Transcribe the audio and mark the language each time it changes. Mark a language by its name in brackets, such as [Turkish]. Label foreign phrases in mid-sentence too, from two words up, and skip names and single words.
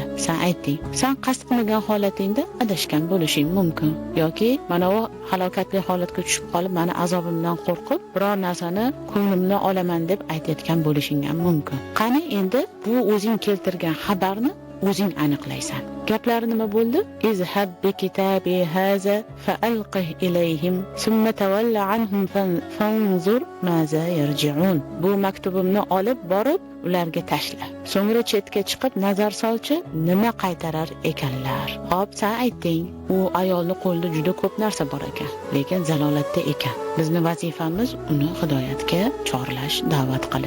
[Uzbek] Sen aytding, sen qasd qilmagan holatingda adashgan bo'lishing mumkin yoki mana u halokatli holatga tushib qolib, meni azobimdan qo'rqib, biror narsani ko'nglimdan olaman deb aytayotgan bo'lishing ham mumkin. Qani endi bu o'zing keltirgan xabarni o'zing aniqlaysan. Gaplari nima bo'ldi? [Arabic] اذهب بكتابي هذا فألقه إليهم ثم تول عنهم فانظر ماذا يرجعون. [Uzbek] Bu maktubimni olib borib ularga tashla. So'ngra chetga chiqib nazar solchi, nima qaytarar ekanlar. Xo'p, sen aytding, u ayolni qo'lida juda ko'p narsa bor ekan, lekin zalolatda ekan. Bizning vazifamiz uni hidoyatga chorlash, da'vat qilish.